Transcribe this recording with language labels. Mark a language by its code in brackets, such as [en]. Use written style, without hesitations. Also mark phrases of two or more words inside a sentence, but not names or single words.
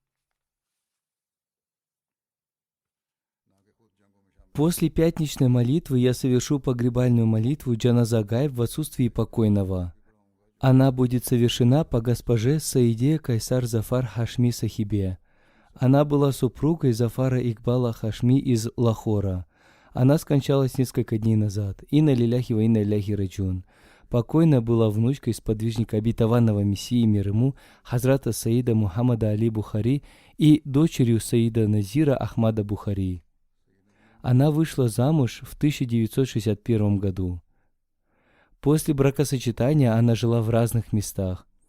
[ru] После пятничной молитвы я совершу погребальную молитву [ar] جنازة غائب [ru] в отсутствии покойного. Она будет совершена по госпоже Саиде Кайсар Зафар Хашми Сахибе. Она была супругой Зафара Игбала Хашми из Лахора. Она скончалась несколько дней назад. [ar] إنا لله وإنا إليه راجعون. [ru] Покойная была внучкой сподвижника обетованного Мессии мир ему Хазрата Саида Мухаммада Али Бухари и дочерью Саида Назира Ахмада Бухари. Она вышла замуж в 1961 году. После бракосочетания она жила в разных местах.